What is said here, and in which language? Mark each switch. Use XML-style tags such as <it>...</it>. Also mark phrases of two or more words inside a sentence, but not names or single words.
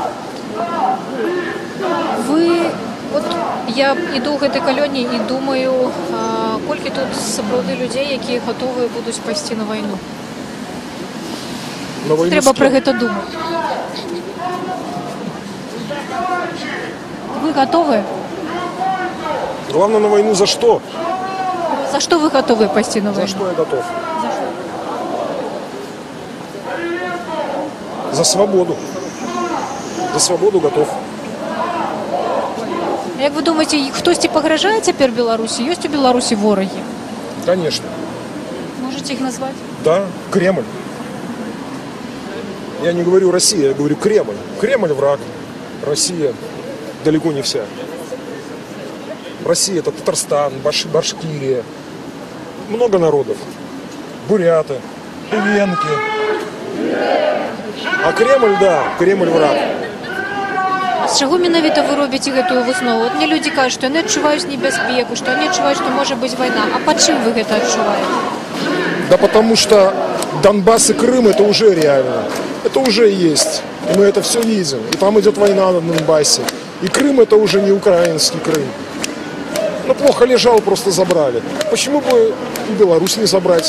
<uk>Ви, от я йду в цій колоні і думаю, кілька тут справді людей, які готові будуть пойти на війну. Треба про це думати. Ви готові?</uk> <ru>Главное, на войну за что? За что вы готовы пойти на войну? За что я готов? За свободу. За свободу готов.</ru> <uk>Як ви думаєте, хтось погрожає тепер Білорусі? Є у Білорусі вороги?</uk> <ru>Конечно.</ru> <uk>Можете їх назвати?</uk> <ru>Да, Кремль. Я не говорю Россия, я говорю Кремль. Кремль враг. Россия далеко не вся. Россия это Татарстан, Башкирия. Много народов. Буряты, венки. А Кремль, да, Кремль враг.</ru> <be>З чого менавіта ви робите гэтую выснову?</be> <uk>От мне люди кажуть, що вони відчувають небезпеку, що вони відчувають, що може бути війна. А по чим ви це відчуваєте?</uk> <ru>Да потому что Донбасс и Крым это уже реально. Это уже есть. И мы это все видим. И там идет война на Донбассе. И Крым это уже не украинский Крым. Ну плохо лежал, просто забрали. Почему бы и Беларусь не забрать?</ru>